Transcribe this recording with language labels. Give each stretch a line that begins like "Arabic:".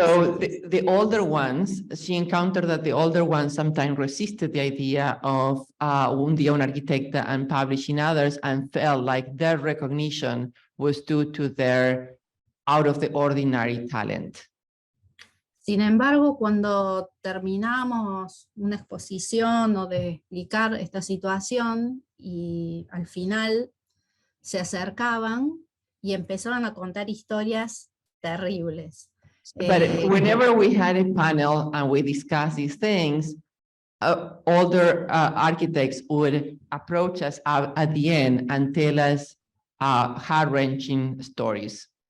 English: So the older ones, she encountered that the older ones sometimes resisted the idea of Un Día Una Arquitecta and publishing others and felt like their recognition was due to their out of the ordinary talent.
Spanish: Sin embargo, cuando terminamos una exposición o de explicar esta situación y al final se acercaban y empezaron a contar historias terribles.
English: But whenever we had a panel and we discussed these things, older architects would approach us at the end and tell us heart-wrenching stories.